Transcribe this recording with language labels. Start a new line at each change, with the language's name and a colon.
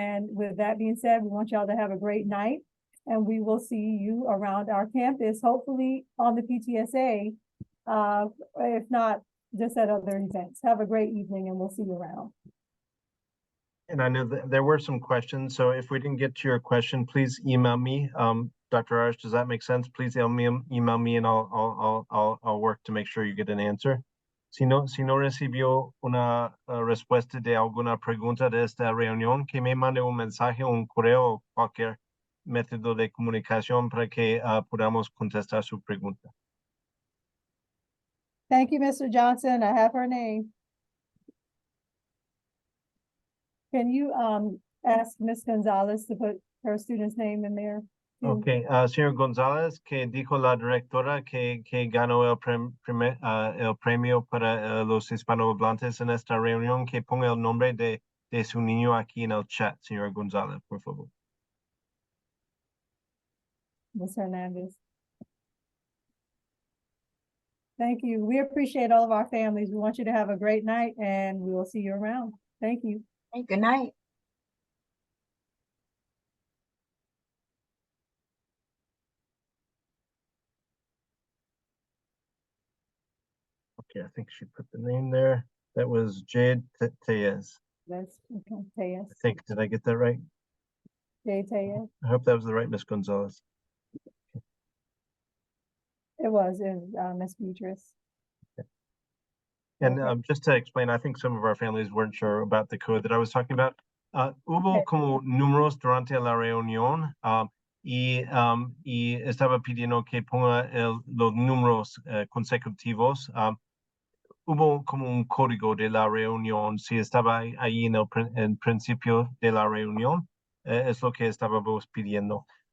English: And with that being said, we want y'all to have a great night, and we will see you around our campus, hopefully on the PTSA, if not just at other events. Have a great evening, and we'll see you around. And I know that there were some questions, so if we didn't get to your question, please email me. Dr. Arish, does that make sense? Please email me and I'll work to make sure you get an answer.
Spanish: Si no recibió una respuesta de alguna pregunta de esta reunión, que me mande un mensaje, un correo o cualquier método de comunicación para que podamos contestar su pregunta.
English: Thank you, Mr. Johnson. I have her name. Can you ask Ms. Gonzalez to put her student's name in there? too?
Spanish: Okay, señor González, que dijo la directora que ganó el premio para los hispanohablantes en esta reunión, que ponga el nombre de su niño aquí en el chat, señor González, por favor.
English: Ms. Hernandez. Thank you. We appreciate all of our families. We want you to have a great night, and we will see you around. Thank you. Hey, good night. Okay, I think she put the name there. That was Jade Tellez. That's okay. Tellez. I think, did I get that right? Jade Tellez. I hope that was the right Miss Gonzalez. It was Miss Beatrice. And Okay. just to explain, I think some of our families weren't sure about the code that I was talking about.
Spanish: Hubo como números durante la reunión y estaba pidiendo que ponga los números consecutivos. Hubo como un código de la reunión, si estaba ahí en el principio de la reunión, es lo que estábamos pidiendo.